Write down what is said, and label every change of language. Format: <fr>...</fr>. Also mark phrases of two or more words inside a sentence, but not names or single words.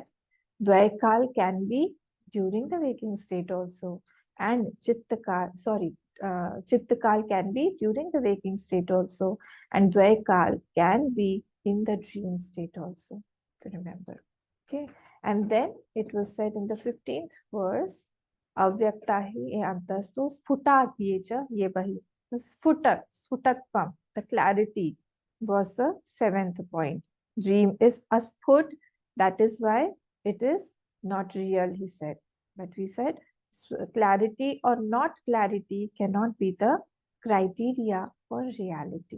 <en>Dvaikal can be during the waking state also, and Chittakal can be during the waking state also, and Dvaikal can be in the dream state also, if you remember. Okay, and then it was said in the 15th verse,</en> <sa>Avyaktahi antastu sfutat yecha yebahi.</sa> <en>The sfutatvam, the clarity was the 7th point. Dream is a sput, that is why it is not real, he said. But we said clarity or not clarity cannot be the criteria for reality.</en>